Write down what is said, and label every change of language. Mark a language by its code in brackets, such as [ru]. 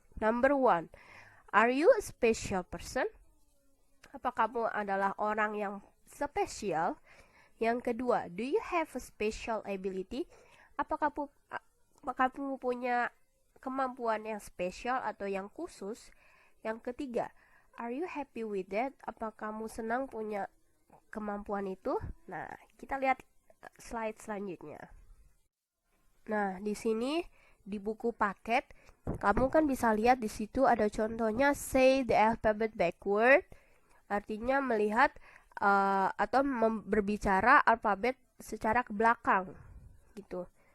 [en] Number 1, are you a special person? [id] Apa kamu adalah orang yang spesial? Yang kedua, [en] do you have a special ability? [id] Apakah kamu punya kemampuan yang spesial atau yang khusus? Yang ketiga, [en] are you happy with that? [id] Apa kamu senang punya kemampuan itu? Nah, kita lihat slide selanjutnya. Nah, di sini di buku paket, kamu kan bisa lihat di situ ada contohnya [en] say the alphabet backward. [id] Artinya melihat atau berbicara alfabet secara ke belakang gitu.